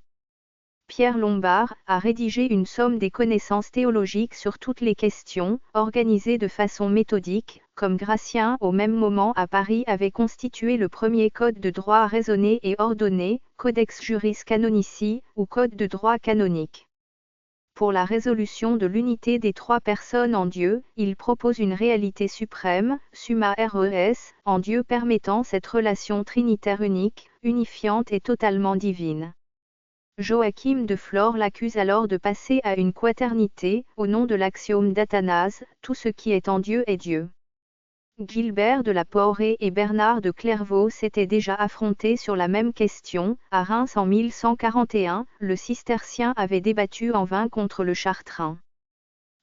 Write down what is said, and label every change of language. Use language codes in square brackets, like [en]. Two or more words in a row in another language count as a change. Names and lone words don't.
[fr] Pierre Lombard a rédigé une somme des connaissances théologiques sur toutes les questions, organisées de façon méthodique, comme Gratien au même moment à Paris avait constitué le premier code de droit raisonné et ordonné, [la] Codex Juris Canonici, [fr] ou code de droit canonique. Pour la résolution de l'unité des 3 personnes en Dieu, il propose une réalité suprême, [la] summa res, [fr] en Dieu permettant cette relation trinitaire unique, unifiante et totalement divine. Joachim de Flore l'accuse alors de passer à une quaternité, au nom de l'axiome d'Athanase, tout ce qui est en Dieu est Dieu. Gilbert de la Porrée et Bernard de Clairvaux s'étaient déjà affrontés sur la même question, à Reims en 1141, le cistercien avait débattu en vain contre le chartrain.